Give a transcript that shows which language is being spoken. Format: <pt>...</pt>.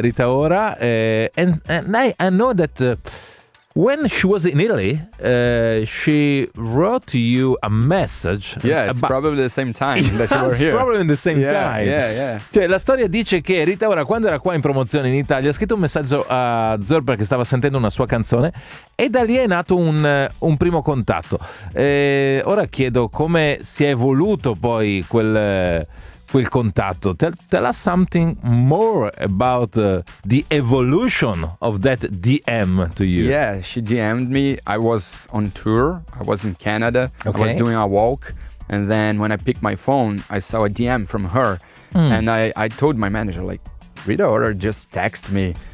<en>Rita Ora, and I know that when she was in Italy, she wrote you a message. Yeah, it's probably the same time that you were here. It's probably in the same time. Yeah, yeah.</en> <it>Cioè, la storia dice che Rita Ora, quando era qua in promozione in Italia, ha scritto un messaggio a Zurb perché stava sentendo una sua canzone, e da lì è nato un primo contatto. Ora chiedo come si è evoluto poi quel contatto.</it> <en>Tell us something more about the evolution of that DM to you. Yeah, she DM'd me. I was on tour. I was in Canada. Okay. I was doing a walk. And then when I picked my phone, I saw a DM from her. Mm. And I told my manager, like, Rita Ora just text me.</en>